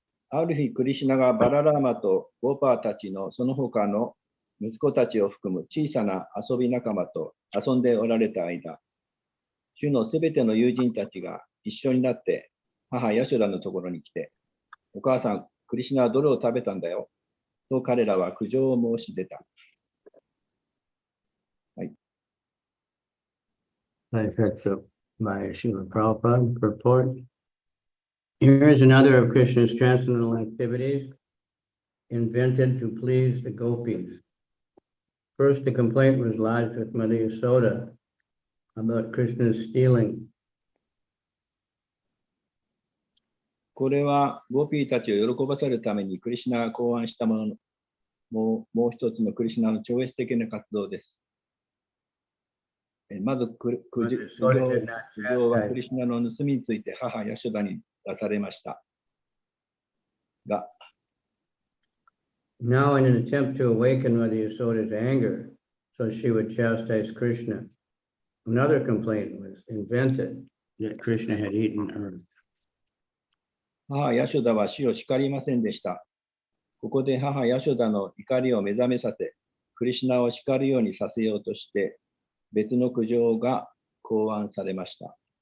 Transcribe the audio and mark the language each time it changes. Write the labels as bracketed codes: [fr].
[ja] ある日、クリシュナがバララーマとゴーパーたちのその他の息子たちを含む小さな遊び仲間と遊んでおられた間、主のすべての友人たちが一緒になって母ヤショダのところに来て、お母さん、クリシュナはどれを食べたんだよと彼らは苦情を申し出た。はい。 [en] That's by Srila Prabhupada purport. Here is another of Krishna's transcendental activities invented to please the gopis. First, a complaint was lodged with Mother Yasoda about Krishna's stealing. [ja] これはゴピーたちを喜ばせるためにクリシュナが考案したもの、もう一つのクリシュナの超越的な活動です。まず苦情はクリシュナの盗みについて母ヤショダに出されましたが、 [en] Now, in an attempt to awaken Mother Yasoda's anger, so she would chastise Krishna, another complaint was invented that Krishna had eaten earth. [ja] 母ヤショダは死を叱りませんでした。ここで母ヤショダの怒りを目覚めさせ、クリシュナを叱るようにさせようとして、別の苦情が考案されました。